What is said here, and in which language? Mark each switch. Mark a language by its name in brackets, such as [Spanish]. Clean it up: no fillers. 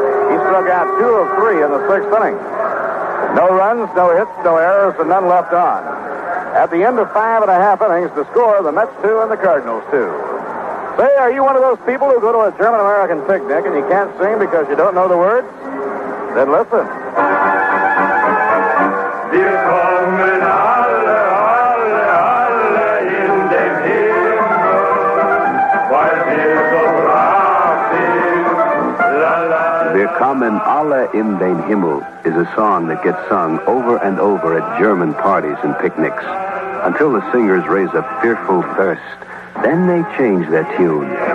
[English] He struck out 2 of 3 in the 6th inning. No runs, no hits, no errors, and none left on. At the end of 5 1/2 innings, the score, the Mets 2 and the Cardinals 2. Say, are you one of those people who go to a German-American picnic and you can't sing because you don't know the words? Then listen. [German] Wir kommen alle, alle, alle in den Himmel, weil wir so brav sind. La, la, [English] Wir kommen alle in den Himmel is a song that gets sung over and over at German parties and picnics until the singers raise a fearful thirst. Then they change their tune.